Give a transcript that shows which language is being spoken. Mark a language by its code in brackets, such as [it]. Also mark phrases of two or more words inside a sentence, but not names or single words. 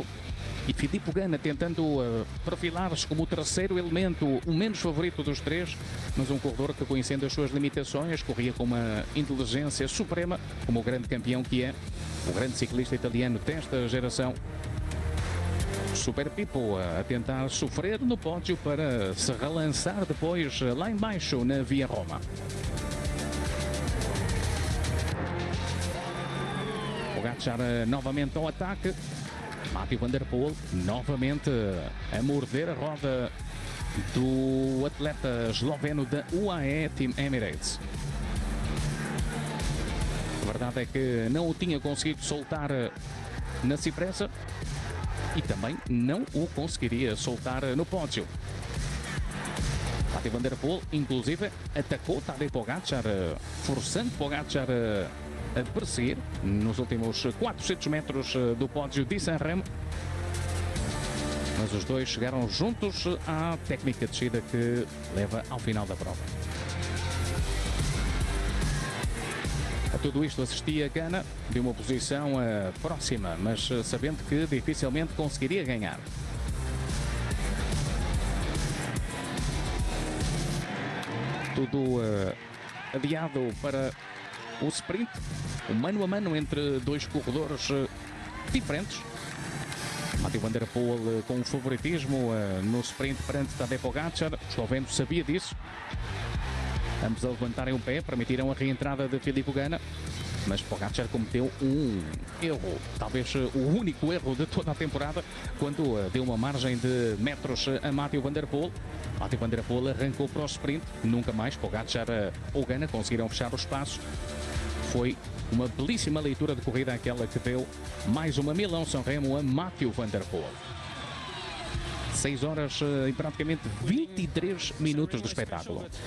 [pt] E Filippo Ganna tentando perfilar-se como o terceiro elemento, o menos favorito dos três, mas um corredor que, conhecendo as suas limitações, corria com uma inteligência suprema, como o grande campeão que é, o grande ciclista italiano desta geração. Super Pippo a tentar sofrer no pódio para se relançar depois lá embaixo na Via Roma. Pogačar novamente ao ataque. Mathieu van der Poel novamente a morder a roda do atleta esloveno da UAE Team Emirates. A verdade é que não o tinha conseguido soltar na Cipressa e também não o conseguiria soltar no pódio. Mathieu van der Poel, inclusive, atacou Tadej Pogačar, forçando Pogačar a perseguir nos últimos 400 metros do pódio de San Remo. Mas os dois chegaram juntos à técnica de descida que leva ao final da prova. A tudo isto assistia Ganna de uma posição próxima, mas sabendo que dificilmente conseguiria ganhar. Tudo adiado para o sprint, o mano a mano entre dois corredores diferentes. Mathieu van der Poel com um favoritismo no sprint perante Tadej Pogačar. O esloveno sabia disso. Ambos a levantarem o pé permitiram a reentrada de Filippo Ganna, mas Pogačar cometeu um erro, talvez o único erro de toda a temporada, quando deu uma margem de metros a Mathieu van der Poel. Mathieu van der Poel arrancou para o sprint, nunca mais Pogačar ou Ganna conseguiram fechar o espaço. Foi uma belíssima leitura de corrida aquela que deu mais uma Milão-San Remo a Mathieu van der Poel. 6 horas e praticamente 23 minutos de espetáculo.